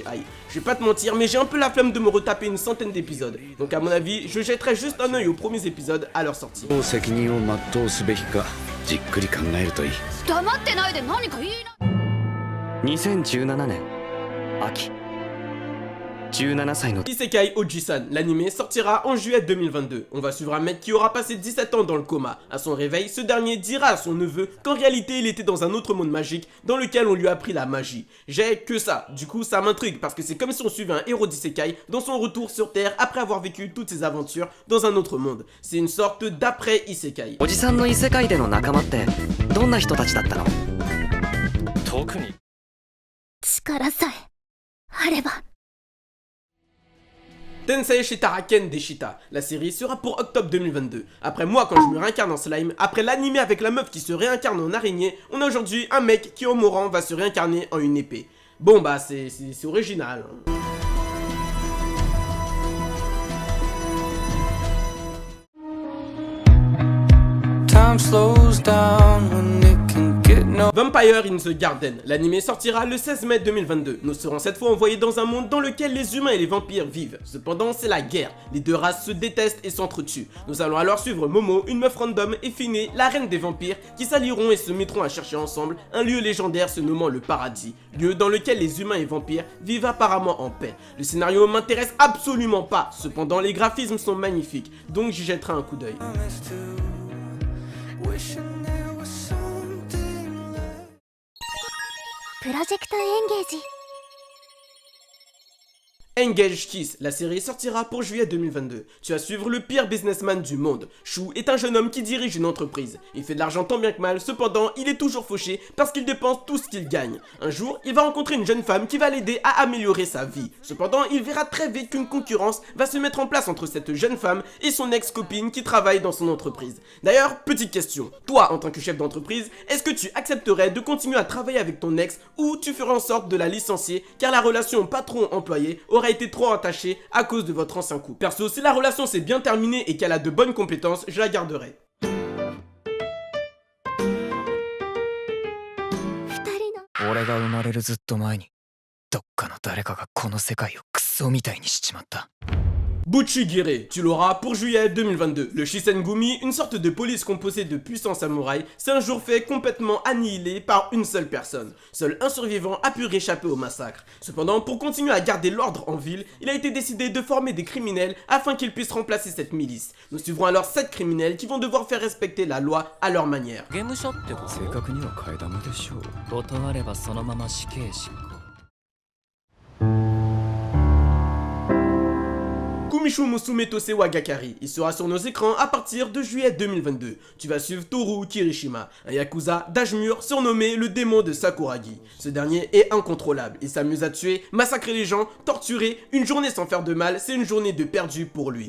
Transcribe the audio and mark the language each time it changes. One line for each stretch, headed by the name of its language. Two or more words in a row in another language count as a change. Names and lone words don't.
French: Je vais pas te mentir, mais j'ai un peu la flemme de me retaper une centaine d'épisodes, donc à mon avis, je jetterai juste un œil aux premiers épisodes à leur sortie.
Japanese: 2017 年秋17歳の
French: Isekai Oji-san, l'anime sortira en juillet 2022. On va suivre un mec qui aura passé 17 ans dans le coma. À son réveil, ce dernier dira à son neveu qu'en réalité il était dans un autre monde magique dans lequel on lui a appris la magie. J'ai que ça, du coup ça m'intrigue parce que c'est comme si on suivait un héros d'Isekai dans son retour sur Terre après avoir vécu toutes ses aventures dans un autre monde. C'est une sorte d'après Isekai.
Japanese: おじさんの異世界での仲間ってどんな人たちだったの？特に力さえあれば。
French: Tensei Shitaraken Deshita. La série sera pour octobre 2022. Après moi quand je me réincarne en slime, après l'animé avec la meuf qui se réincarne en araignée, on a aujourd'hui un mec qui au mourant va se réincarner en une épée. Bon bah c'est original.
English: Time slows down when it can get no.
French: Vampire in the Garden. L'anime sortira le 16 mai 2022. Nous serons cette fois envoyés dans un monde dans lequel les humains et les vampires vivent. Cependant, c'est la guerre. Les deux races se détestent et s'entretuent. Nous allons alors suivre Momo, une meuf random, et Fine, la reine des vampires, qui s'allieront et se mettront à chercher ensemble un lieu légendaire se nommant le paradis. Lieu dans lequel les humains et vampires vivent apparemment en paix. Le scénario m'intéresse absolument pas. Cependant, les graphismes sont magnifiques. Donc j'y jetterai un coup d'œil.
English: Wishing there was something left.
Japanese: プロジェクトエンゲージ
French: Engage Kiss, la série sortira pour juillet 2022. Tu vas suivre le pire businessman du monde. Shu est un jeune homme qui dirige une entreprise. Il fait de l'argent tant bien que mal, cependant il est toujours fauché parce qu'il dépense tout ce qu'il gagne. Un jour, il va rencontrer une jeune femme qui va l'aider à améliorer sa vie. Cependant, il verra très vite qu'une concurrence va se mettre en place entre cette jeune femme et son ex-copine qui travaille dans son entreprise. D'ailleurs, petite question, toi en tant que chef d'entreprise, est-ce que tu accepterais de continuer à travailler avec ton ex ou tu ferais en sorte de la licencier car la relation patron-employé aurait été trop attachée à cause de votre ancien couple. Perso, si la relation s'est bien terminée et qu'elle a de bonnes compétences, je la garderai.
Japanese: 二人の俺が生まれるずっと前にどっかの誰かがこの世界をクソみたいにしちまった。
French: Buchigire, tu l'auras pour juillet 2022. Le Shisengumi, une sorte de police composée de puissants samouraïs, c'est un jour fait complètement annihilé par une seule personne. Seul un survivant a pu réchapper au massacre. Cependant, pour continuer à garder l'ordre en ville, il a été décidé de former des criminels afin qu'ils puissent remplacer cette milice. Nous suivrons alors 7 criminels qui vont devoir faire respecter la loi à leur manière.
Japanese: 刑務所ってこと？正確には替え玉でしょう。断ればそのまま死刑執行。
French: Kumishu Musume Tose wa Gakari, il sera sur nos écrans à partir de juillet 2022. Tu vas suivre Toru Kirishima, un yakuza d'âge mûr surnommé le démon de Sakuragi. Ce dernier est incontrôlable, il s'amuse à tuer, massacrer les gens, torturer, une journée sans faire de mal, c'est une journée de perdu pour lui.